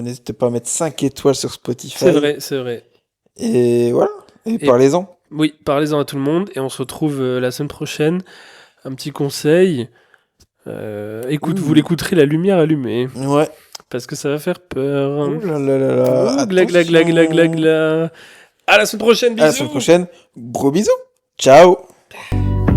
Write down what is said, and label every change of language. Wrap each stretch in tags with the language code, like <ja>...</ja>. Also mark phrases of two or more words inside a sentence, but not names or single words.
<fr>N'hésitez pas à mettre 5 étoiles sur Spotify. C'est vrai. Et voilà, et parlez-en. Oui, parlez-en à tout le monde et on se retrouve la semaine prochaine. Un petit conseil. Vous l'écouterez la lumière allumée. Ouais. Parce que ça va faire peur. Oh là là là là. Oh, gla gla gla gla gla Attention. gla. À la semaine prochaine, bisous. À la semaine prochaine. Gros bisous. Ciao.</fr>